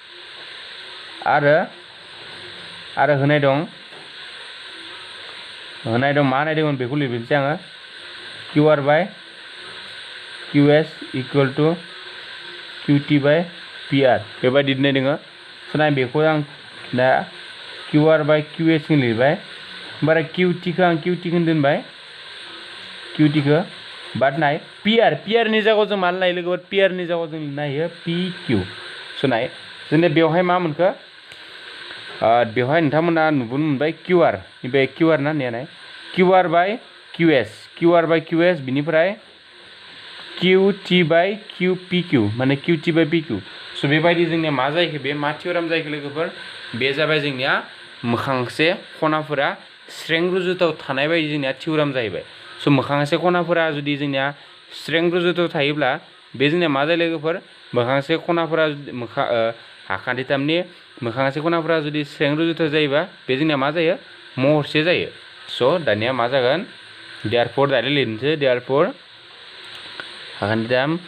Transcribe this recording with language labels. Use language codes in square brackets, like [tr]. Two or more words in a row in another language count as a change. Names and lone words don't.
[brx] आरो होनाय दं मा होनाय दंमोन बेखौ लिरनोसै आङो QR बाय QS [en] equal to [brx] QT बाय PR बेबायदि होननाय दङ स' नाय बेखौ आं दा QR बाय QS खौ लिरबाय ओमफ्राय QT खौ दोनबाय QT खौ बाट नाय PR नि जायगायाव जों मा लायो लोगोफोर PR नि जायगायाव जों लिरनो हायो PQ स' नाय जोंना बेवहाय मा मोनखो बेवहाय नोंथांमोना नुबोनो मोनबाय QR बे QR ना नाय QR बाय QS बिनिफ्राय QT बाय PQ माने QT बाय PQ स' बेबायदि जोंनिया मा जायो बे मा थियराम जायो लोगोफोर बे जाबाय जोंनिया मोखांसे खनाफोरा स्रें रुजुथाव थानाय बायदि जोंनिया थियराम जाहैबाय स' मोखांसे खनाफोरा जुदि जोंनिया स्रें रुजुथाव थायोब्ला बे जोंनिया मा जायो लोगोफोर मोखांसे खनाफोरा आखान्थिथामनि मोखांसे खनाफोरा जुदि स्रें रुजुथाव जायोबा बे जोंनिया मा जायो महरसे जायो स' दानिया मा जागोन [en] therefore direct [brx] लिरनोसै देयारफर आखान्थिथाम